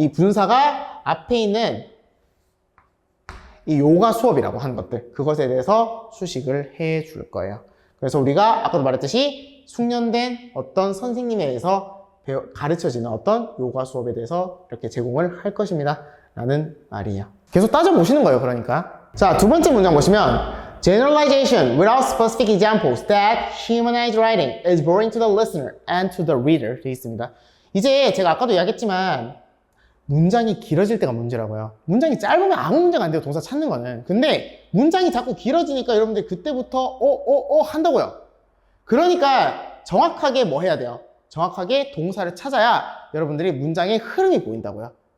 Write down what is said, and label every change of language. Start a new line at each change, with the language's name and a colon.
Korean: 이 분사가 앞에 있는 이 요가 수업이라고 하는 것들, 그것에 대해서 수식을 해 줄 거예요. 그래서 우리가 아까도 말했듯이 숙련된 어떤 선생님에 의해서 가르쳐지는 어떤 요가 수업에 대해서 이렇게 제공을 할 것입니다 라는 말이에요. 계속 따져보시는 거예요, 그러니까. 자, 두 번째 문장 보시면
English: Generalization without specific examples that humanize writing is boring to the listener and to the reader
Korean: 되어 있습니다. 이제 제가 아까도 이야기했지만 문장이 길어질 때가 문제라고요. 문장이 짧으면 아무 문제가 안 돼요, 동사 찾는 거는. 근데 문장이 자꾸 길어지니까 여러분들 그때부터 한다고요. 그러니까 정확하게 뭐 해야 돼요? 정확하게 동사를 찾아야 여러분들이 문장의 흐름이 보인다고요.